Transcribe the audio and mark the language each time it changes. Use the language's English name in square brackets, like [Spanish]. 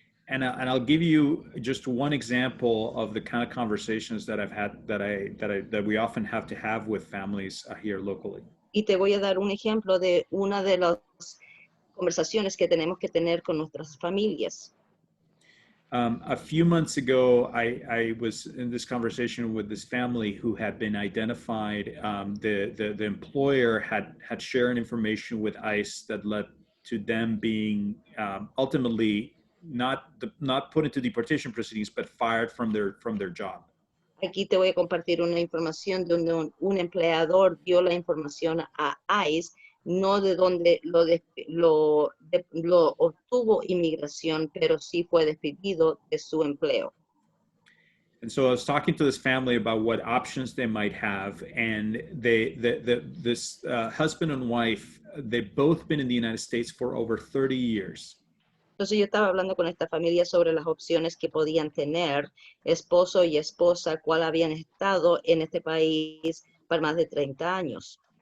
[English] And I'll give you just one example of the kind of conversations that I've had that we often have to have with families here locally. [Spanish] Y te voy a dar un ejemplo de una de las conversaciones que tenemos que tener con nuestras familias. [English] A few months ago, I was in this conversation with this family who had been identified. The employer had shared information with ICE that led to them being ultimately not put into deportation proceedings, but fired from their job. [Spanish] Aquí te voy a compartir una información donde un empleador dio la información a ICE, no de donde lo obtuvo inmigración, pero sí fue despedido de su empleo. [English] And so I was talking to this family about what options they might have, and this husband and wife, they've both been in the United States for over 30 years. [Spanish] Entonces yo estaba hablando con esta familia sobre las opciones que podían tener, esposo y esposa, cuál habían estado en este país por más de 30 años.